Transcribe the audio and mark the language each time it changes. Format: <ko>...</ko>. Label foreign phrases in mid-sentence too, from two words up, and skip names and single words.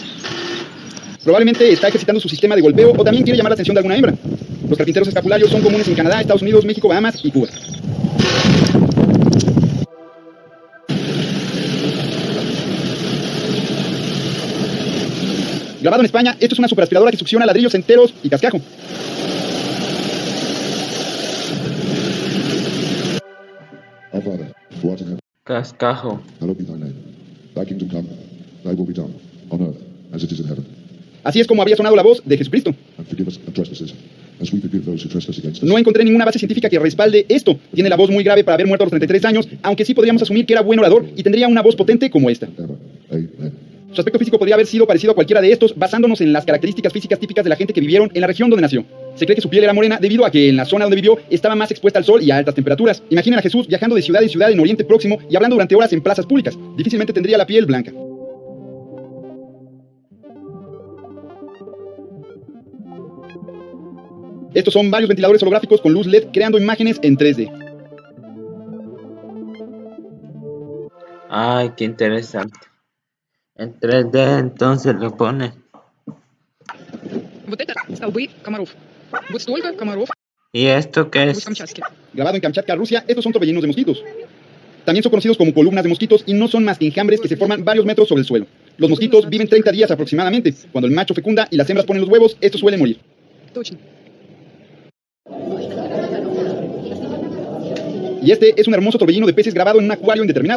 <es>Probablemente está ejercitando su sistema de golpeo o también quiere llamar la atención de alguna hembra. Los carpinteros escapularios son comunes en Canadá, Estados Unidos, México, Bahamas y Cuba. Grabado en España, esto es una superaspiradora que succiona ladrillos enteros y cascajo.</es> <en>Our Father, who art in heaven,</en> <es>Cascajo.</es> <en>hallowed be thy name. Thy kingdom come, thy will be done, on earth as it is in heaven.</en> <es>Así es como había sonado la voz de Jesucristo.</es> <en>And forgive us our trespasses, as we forgive those who trespass against us.</en> <es>No encontré ninguna base científica que respalde esto. Tiene la voz muy grave para haber muerto a los 33 años, aunque sí podríamos asumir que era buen orador y tendría una voz potente como esta.</es> <en>Amen.</en> <es>Su aspecto físico podría haber sido parecido a cualquiera de estos, basándonos en las características físicas típicas de la gente que vivieron en la región donde nació. Se cree que su piel era morena debido a que en la zona donde vivió estaba más expuesta al sol y a altas temperaturas. Imaginen a Jesús viajando de ciudad en ciudad en Oriente Próximo y hablando durante horas en plazas públicas. Difícilmente tendría la piel blanca. Estos son varios ventiladores holográficos con luz LED creando imágenes en 3D. Ay, qué interesante. En 3D entonces lo pone.</es> <ru>Вот это столбы комаров. Вот столько комаров.</ru> <es>¿Y esto qué es? Grabado en Kamchatka, Rusia, estos son torbellinos de mosquitos. También son conocidos como columnas de mosquitos y no son más que enjambres que se forman varios metros sobre el suelo. Los mosquitos viven 30 días aproximadamente. Cuando el macho fecunda y las hembras ponen los huevos, estos suelen morir.</es> <ru>Точно.</ru> <es>Y este es un hermoso torbellino de peces grabado en un acuario indeterminado.</es>